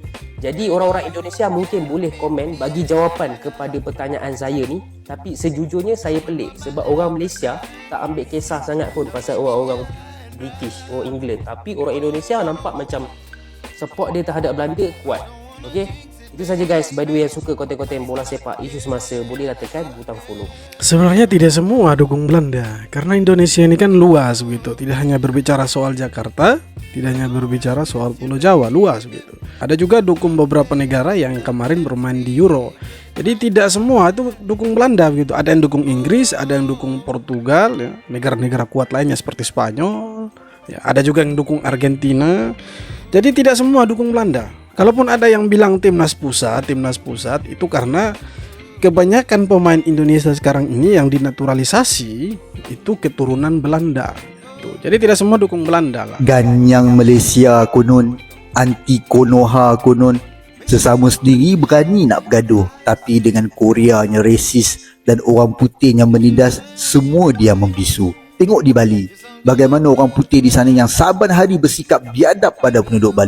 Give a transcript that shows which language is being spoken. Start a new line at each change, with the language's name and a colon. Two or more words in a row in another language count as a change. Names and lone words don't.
Malay: Jadi orang-orang Indonesia mungkin boleh komen bagi jawapan kepada pertanyaan saya ni. Tapi sejujurnya saya pelik sebab orang Malaysia tak ambil kisah sangat pun pasal orang-orang British, orang England. Tapi orang Indonesia nampak macam support dia terhadap Belanda kuat. Okay, itu saja guys.
English: By the way,
Malay: yang suka konten-konten bola sepak isu semasa, bolehlah tekan butang follow.
Indonesian: Sebenarnya tidak semua dukung Belanda, karena Indonesia ini kan luas begitu. Tidak hanya berbicara soal Jakarta, tidak hanya berbicara soal Pulau Jawa, luas begitu. Ada juga dukung beberapa negara yang kemarin bermain di Euro. Jadi tidak semua itu dukung Belanda begitu. Ada yang dukung Inggris, ada yang dukung Portugal, ya, negara-negara kuat lainnya seperti Spanyol. Ya, ada juga yang dukung Argentina. Jadi tidak semua dukung Belanda. Kalaupun ada yang bilang timnas pusat itu karena kebanyakan pemain Indonesia sekarang ini yang dinaturalisasi itu keturunan Belanda. Jadi tidak semua dukung Belanda lah.
Malay: Ganyang Malaysia konon, anti Konoha konon, sesama sendiri berani nak bergaduh, tapi dengan Koreanya resis dan orang putihnya menindas, semua dia membisu. Tengok di Bali, bagaimana orang putih di sana yang saban hari bersikap biadab pada penduduk Bali.